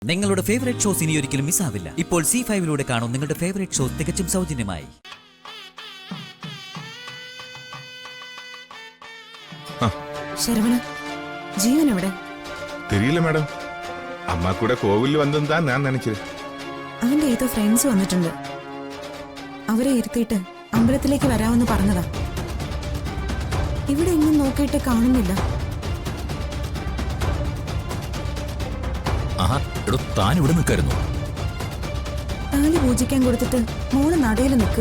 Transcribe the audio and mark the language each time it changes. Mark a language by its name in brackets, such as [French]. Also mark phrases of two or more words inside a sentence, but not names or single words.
[Malayalam] നിങ്ങളുടെ [English] favourite shows [Malayalam] ഇനി ഒരിക്കലും മിസ്സാവില്ല. ഇപ്പോൾ C5 കാണും നിങ്ങളുടെ [English] favourite shows [Malayalam] തികച്ചും സൗജന്യമായി. ശരവണ, ജീവൻ എവിടെ? [Tamil] தெரியல மேடம். அம்மா கூட கோவில் வந்ததுன்னு தான் நான் நினைச்சேன். [Malayalam] അവന്റെ ഏതോ ഫ്രണ്ട്സ് വന്നിട്ടുണ്ട്. അവരെ ഇരുത്തിയിട്ട് അമ്പലത്തിലേക്ക് വരാമെന്ന് പറഞ്ഞതാ. ഇവിടെ എങ്ങും നോക്കിയിട്ട് കാണുന്നില്ല. താൻ ഇവിടെ നിൽക്കായിരുന്നു. താലി പൂജിക്കാൻ കൊടുത്തിട്ട് മോള് നടയിൽ നിൽക്കുക.